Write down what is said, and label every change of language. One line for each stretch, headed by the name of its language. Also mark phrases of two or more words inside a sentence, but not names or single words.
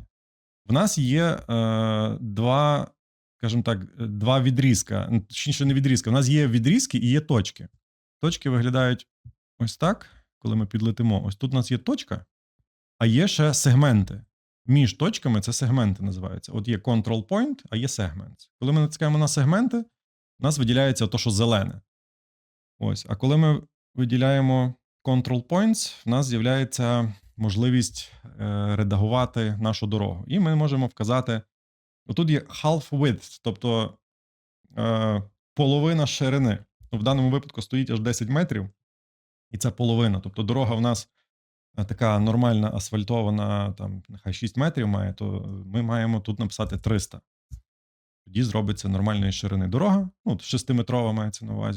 Ukrainian: В нас є два, скажімо так, два відрізка. Точніше, не відрізка. У нас є відрізки і є точки. Точки виглядають ось так, коли ми підлетимо. Ось тут у нас є точка, а є ще сегменти. Між точками це сегменти називаються. От є
English: control point,
Ukrainian: а є segments. Коли ми натискаємо на сегменти, у нас виділяється то, що зелене. Ось. А коли ми виділяємо
English: control points,
Ukrainian: в нас з'являється можливість редагувати нашу дорогу. І ми можемо вказати, отут є
English: half width,
Ukrainian: тобто половина ширини. В даному випадку стоїть аж 10 метрів, і це половина. Тобто дорога в нас така нормальна асфальтована, там нехай 6 метрів має, то ми маємо тут написати 300. Тоді зробиться нормальної ширини дорога, 6-метрова мається на увазі.